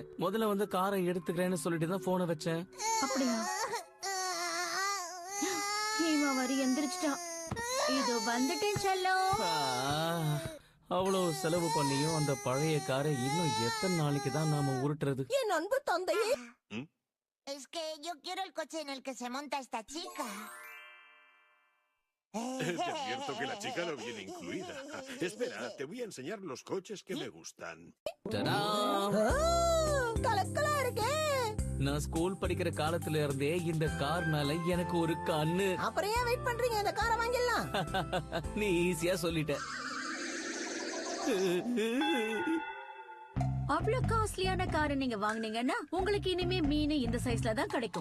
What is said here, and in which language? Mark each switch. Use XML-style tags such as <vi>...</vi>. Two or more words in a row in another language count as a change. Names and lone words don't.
<ta>முதல்ல வந்து காரை எடுத்துக்கிறேன்னு சொல்லிட்டு தான் போனை வச்சேன். அப்படியா? ஹீமா வரி எந்திரிச்சிட்டா. இது வந்துட்டேன் செல்லம். அவ்வளவு செலவு பண்ணியும் அந்த பழைய காரை இன்னும் எத்தனை நாளைக்கு தான் நாம உருட்டுறது? என் அன்பு தந்தையே.</ta> <es>Es que yo quiero el coche en el que se monta esta chica. Te advierto que la chica no viene incluida. Espera, te voy a enseñar los coches que me gustan.</es> <ta>கலக்கலா இருக்கே. நான் ஸ்கூல் படிக்கிற காலத்துல இருந்தே இந்த கார் மேல எனக்கு ஒரு கண்ணு. அப்புறம் ஏன் வெயிட் பண்றீங்க? இந்த காரை வாங்கிடலாம். நீ ஈஸியா சொல்லிட்ட. அவ்வளவு காஸ்ட்லியான காரை நீங்க வாங்குனீங்கன்னா உங்களுக்கு இனிமே மீன் இந்த சைஸ்ல தான் கிடைக்கும்.</ta>